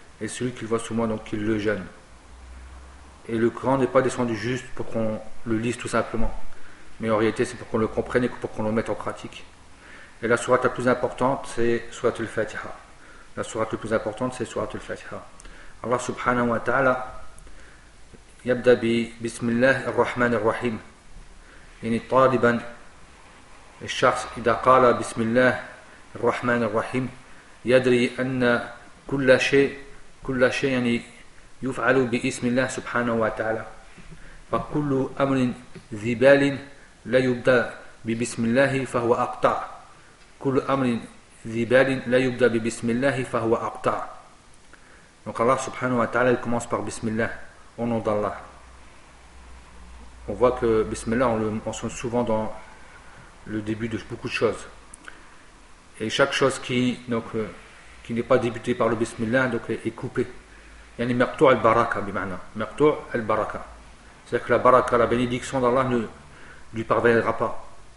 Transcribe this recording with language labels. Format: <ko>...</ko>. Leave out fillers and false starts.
<fr>Et le Coran n'est pas descendu juste pour qu'on le lise tout simplement. Mais en réalité, c'est pour qu'on le comprenne et pour qu'on le mette en pratique. Et la sourate la plus importante, c'est sourate al-Fatiha.</fr> <ar>Allah subhanahu wa ta'ala يبدأ بسم الله الرحمن الرحيم يعني طالبا الشخص إذا قال بسم الله الرحمن الرحيم يدري أن كل شيء يعني يفعل باسم الله سبحانه وتعالى فكل أمر ذي بال لا يبدأ ببسم الله فهو أقطع</ar> <fr>donc Allah subhanahu wa ta'ala il commence par</fr> <ar>بسم الله</ar> <fr>au nom d'Allah. On voit que Bismillah, on le mentionne souvent dans le début de beaucoup de choses. Et chaque chose qui n'est pas débutée par le Bismillah donc, est coupée. Il y a une</fr> <ar>maqtou' al-baraka,</ar> <fr>bimana. Maqtou' al-baraka. C'est-à-dire que la baraka, la bénédiction d'Allah ne lui parviendra pas.</fr>